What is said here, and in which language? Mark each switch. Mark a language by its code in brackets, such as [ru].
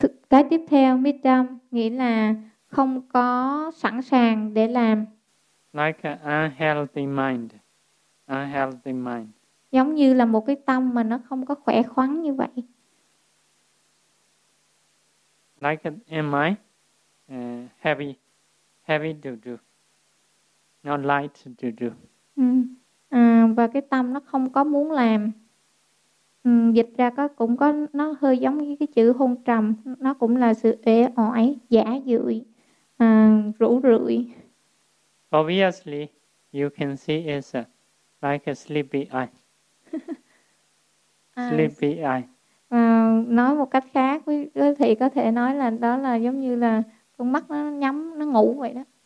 [vi] Cái tiếp theo, Midam, nghĩa là không có sẵn sàng để làm. [en] Like an unhealthy mind. Unhealthy mind. [vi] Giống như là một cái tâm mà nó không có khỏe khoắn như vậy. [en] Like an mind, heavy, heavy to do. Not light to do. [vi] Và cái tâm nó không có muốn làm. Dịch ra có cũng có nó hơi giống như cái chữ hôn trầm, nó cũng là sự uể oải, giả dụi, rũ rượi. [en] Obviously, you can see it's like a sleepy eye. Sleepy eye. [vi] Nói một cách khác thì có thể nói là đó là giống như là con mắt nó nhắm, nó ngủ vậy đó.